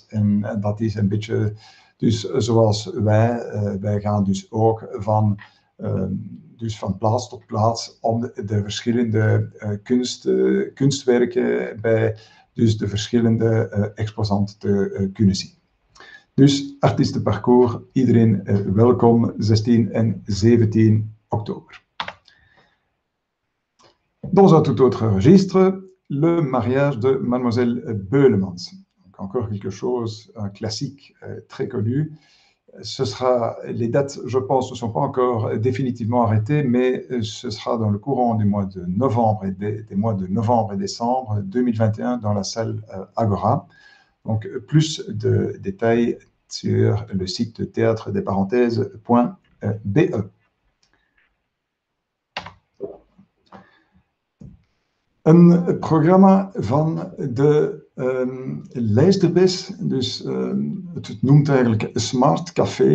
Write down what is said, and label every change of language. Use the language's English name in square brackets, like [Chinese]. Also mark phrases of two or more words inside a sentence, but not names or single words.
[Dutch] En dat is een beetje dus zoals wij gaan dus ook van plaats tot plaats om de verschillende kunstwerken bij dus de verschillende exposanten te kunnen zien. Dus artiestenparcours, iedereen welkom, 16 en 17 oktober. [French] Dans un tout autre registre, le mariage de Mademoiselle Beulemans. Donc encore quelque chose, un classique très connu. Les dates, je pense, ne sont pas encore définitivement arrêtées, mais ce sera dans le courant du mois de novembre et des mois de novembre et décembre 2021 dans la salle Agora. Donc, plus de détails sur le site théâtredesparenthèses.be. [Dutch] Een programma van de Lijsterbes, dus het noemt eigenlijk Smart Café.